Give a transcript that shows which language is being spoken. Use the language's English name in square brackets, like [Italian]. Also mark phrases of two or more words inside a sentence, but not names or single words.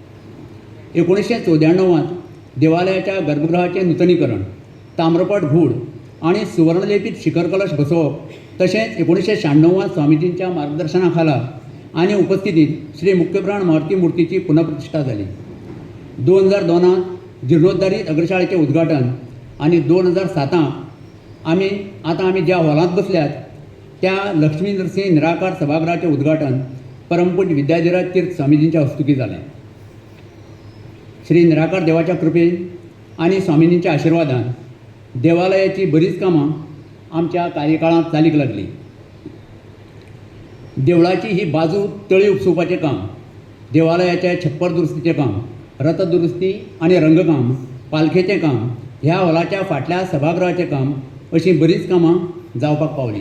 [Konkani] 1994 देवालयाच्या गर्भगृहाचें नूतनीकरण, ताम्रपट घूड आनी सुवर्णलेपीत शिखर कलश बसोवप तशेंच 1996 स्वामीजींच्या मार्गदर्शना खाला आनी उपस्थितीत श्री मुख्यप्राण मारुती मुर्तीची पुनःप्रतिष्ठा जाली. 2002 जीर्णोद्धारीत अग्रशाळेचें उद्घाटन आनी 2007 आमी ज्या हॉलांत बसल्यात त्या लक्ष्मी नृसिंह निराकार सभागृहाचें उद्घाटन परमपूज विद्याधीराज तीर्थ स्वामीजींच्या हस्तुकी जालें. श्री निराकार देवाच्या कृपेन आनी स्वामीजींच्या आशिर्वादान देवालयाची बरीच कामां आमच्या कार्यकाळांत चालीक लागली. देवळाची ही बाजू तळी उपसोवपाचें काम, देवालयाचे छप्पर दुरुस्तीचें काम, रथ दुरुस्ती आनी रंगकाम, पालखेचें काम, ह्या हॉलाच्या फाटल्या सभागृहाचें काम अशीं बरीच कामां जावपाक पावलीं.